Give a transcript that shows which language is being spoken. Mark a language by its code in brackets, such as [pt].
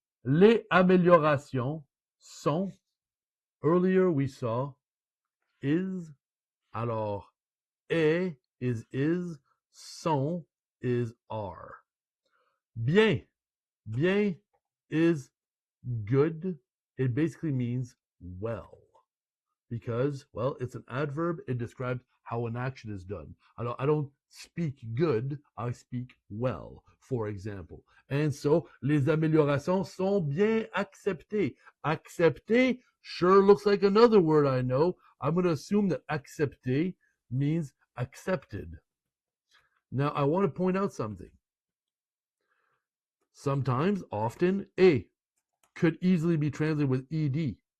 [fr] Les améliorations sont, [en] earlier we saw is, [fr] alors est [en] is, sont is are. Bien. Bien is good. It basically means well. Because, well, it's an adverb. It describes how an action is done. I don't speak good, I speak well, for example. And so, [fr] les améliorations sont bien acceptées. [en] Accepter sure looks like another word I know. I'm going to assume that accepter means accepted. Now, I want to point out something. Sometimes, often, a could easily be translated with ed.